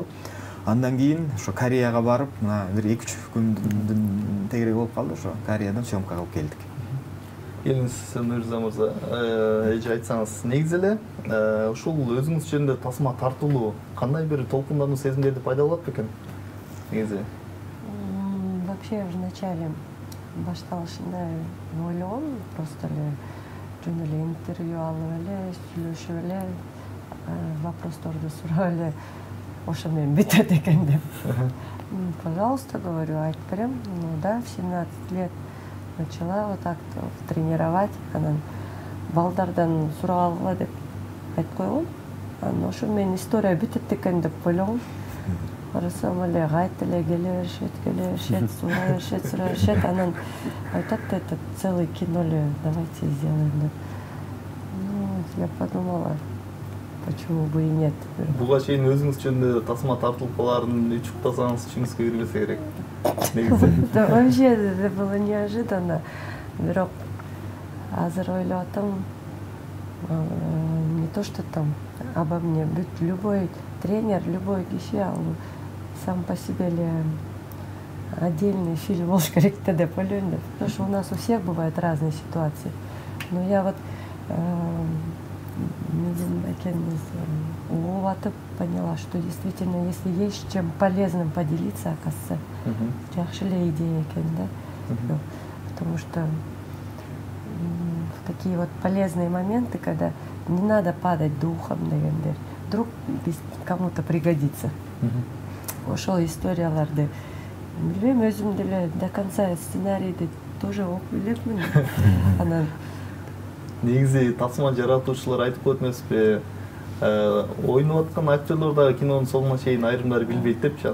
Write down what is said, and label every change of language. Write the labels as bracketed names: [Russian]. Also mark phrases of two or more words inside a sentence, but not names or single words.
[Kyrgyz] Андан кийин ошо Кореяга барып, мына бир 2-3 күндүн тегерек болуп калды, ошо Кореядан съемка кылып келдик. Келиңиз, Нуриза мырза, эже айтсаңыз, негизи эле ушул өзүңүз жөнүндө тасма тартылуу кандай бир толкундануу сезимдерди пайда болот бекен? Негизи. [Russian] Вообще в начале [Kyrgyz] башталышында ойлогом, просто эле жөн эле интервью алып эле, сүйлөшүп эле, вопросторду сурап эле ошо менен бүтөт экен деп. [Russian] Пожалуйста, говорю, [Kyrgyz] айтып берем. [Russian] Ну да, в 17 лет начала вот так тренировать. [Kyrgyz] Анан балдардан сурап алгыла деп айтып койгом. Анан ошо менен история бүтөт экен деп ойлогом. Карасам эле кайта эле келе беришет, сурай беришет. Анан айтат, [Russian] это целый кино эле, давайте сделаем деп. Ну, я подумала, почему бы и нет. [Kyrgyz] Буга чейин өзүңүз жөнүндө тасма тартылып каларын учуктасаңыз түшүңүзгө кирбесе керек. Негизи. [Russian] Да, вообще это было неожиданно. [Kyrgyz] Бирок азыр ойлоп атам, [Russian] не то что там обо мне, любой тренер, любой [Kyrgyz] киши ал [Russian] сам по себе эле отдельный фильм [Kyrgyz] болуш керек да деп ойлойм да. [Russian] Потому что у нас у всех бывают разные ситуации. Но я вот поняла, что действительно, если есть чем полезным поделиться, оказывается, [Kyrgyz] жакшы идея экен, да. [Russian] Потому что в такие вот полезные моменты, когда не надо падать духом, дегендер, вдруг кому-то пригодится. [Kyrgyz] Ошол историяларды билбейм, өзүм деле [Russian] до конца [Kyrgyz] сценарийди тоже окуп элекмин. Анан негизи тасма жаратуучулар айтып коет эмеспи, ойноп аткан актерлор дагы кинонун соңуна чейин айрымдары билбейт депчи.